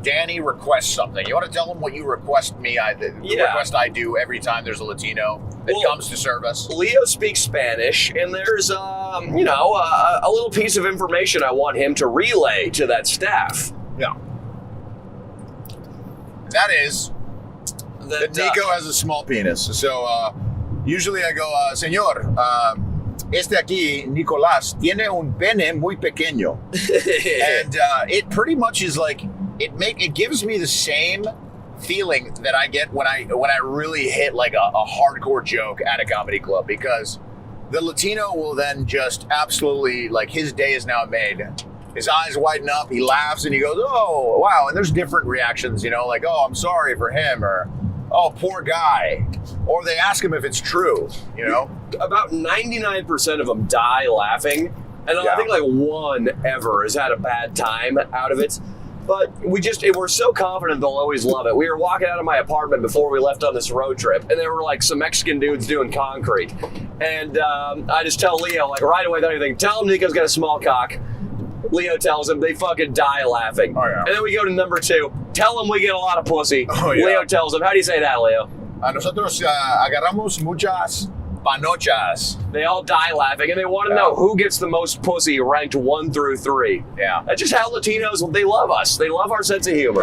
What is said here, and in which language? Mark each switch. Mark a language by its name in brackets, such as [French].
[English] Danny requests something. You want to tell him what you request me? Request I do every time there's a Latino that comes to serve us. Leo speaks Spanish, and there's, a little piece of information I want him to relay to that staff. Yeah. That is that Nico has a small penis. So usually I go, [Spanish] Señor, este aquí, Nicolás, tiene un pene muy pequeño. [English] And it pretty much is like, it gives me the same feeling that I get when I really hit like a hardcore joke at a comedy club, because the Latino will then just absolutely, like, his day is now made. His eyes widen up, he laughs, and he goes, oh, wow. And there's different reactions, like, oh, I'm sorry for him, or, oh, poor guy. Or they ask him if it's true, About 99% of them die laughing. And I think like one ever has had a bad time out of it. But we're so confident they'll always love it. We were walking out of my apartment before we left on this road trip, and there were like some Mexican dudes doing concrete. And I just tell Leo, like, right away, without anything, tell him Nico's got a small cock. Leo tells him, they fucking die laughing. Oh, yeah. And then we go to number 2. Tell him we get a lot of pussy. Oh, yeah. Leo tells him, how do you say that, Leo? [Spanish] Nosotros agarramos muchas panochas. [English] They all die laughing, and they want to know who gets the most pussy ranked 1 through 3. Yeah. That's just how Latinos, they love us. They love our sense of humor.